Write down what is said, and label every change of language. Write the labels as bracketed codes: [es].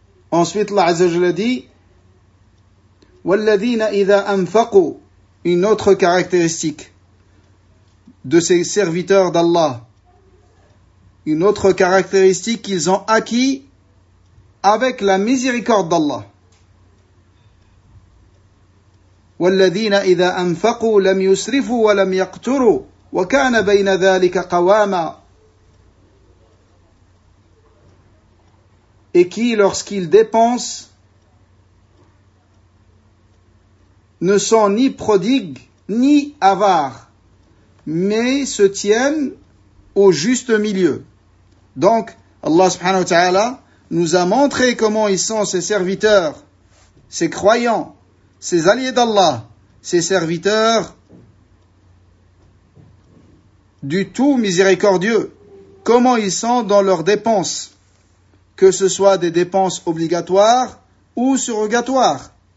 [fr] Ensuite, Allah Azza wa Jalla dit: [ar] "Wal ladhina idha anfaqu [fr] une autre caractéristique de ces serviteurs d'Allah, une autre caractéristique qu'ils ont acquis avec la miséricorde d'Allah. [ar] والذين إذا أنفقوا لم يسرفوا ولم يقتروا وكان بين ذلك قواما. [fr] Et qui, lorsqu'ils dépensent, ne sont ni prodigues ni avares, mais se tiennent au juste milieu. Donc, Allah subhanahu wa ta'ala nous a montré comment ils sont ses serviteurs, ses croyants, ses alliés d'Allah, ses serviteurs du tout miséricordieux, comment ils sont dans leurs dépenses, que ce soit des dépenses obligatoires ou surrogatoires.